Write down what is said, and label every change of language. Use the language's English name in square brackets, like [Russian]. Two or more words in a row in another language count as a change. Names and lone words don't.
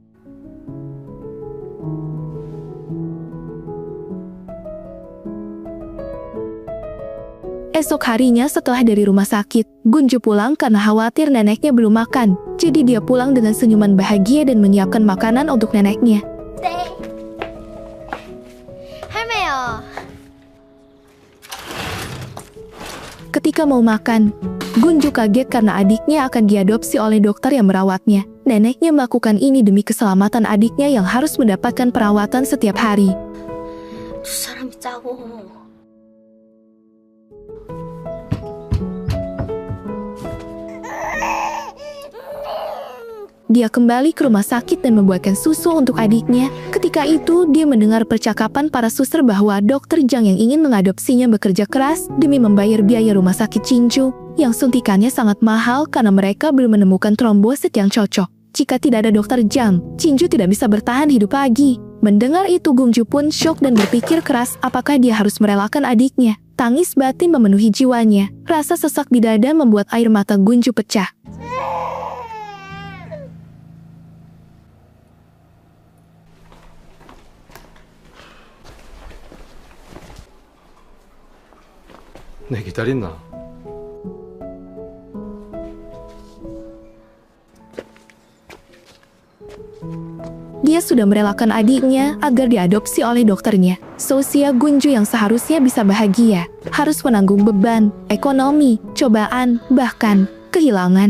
[Indonesian] Esok harinya setelah dari rumah sakit, Gunju pulang karena khawatir neneknya belum makan. Jadi dia pulang dengan senyuman bahagia dan menyiapkan makanan untuk neneknya. [Korean] 네. 할매요. [Indonesian] Ketika mau makan, Gunju kaget karena adiknya akan diadopsi oleh dokter yang merawatnya. Neneknya melakukan ini demi keselamatan adiknya yang harus mendapatkan perawatan setiap hari. [Korean] 두 사람이 짜고. [Indonesian] Dia kembali ke rumah sakit dan membuatkan susu untuk adiknya. Ketika itu, dia mendengar percakapan para suster bahwa dokter Jang yang ingin mengadopsinya bekerja keras demi membayar biaya rumah sakit Jinju, yang suntikannya sangat mahal karena mereka belum menemukan trombosit yang cocok. Jika tidak ada dokter Jang, Jinju tidak bisa bertahan hidup lagi. Mendengar itu, Gunju pun syok dan berpikir keras apakah dia harus merelakan adiknya. Tangis batin memenuhi jiwanya. Rasa sesak di dada membuat air mata Gunju pecah. [Korean] 내 기다린나? [Indonesian] Dia sudah merelakan adiknya agar diadopsi oleh dokternya. Seusia Gunju yang seharusnya bisa bahagia, harus menanggung beban, ekonomi, cobaan, bahkan kehilangan.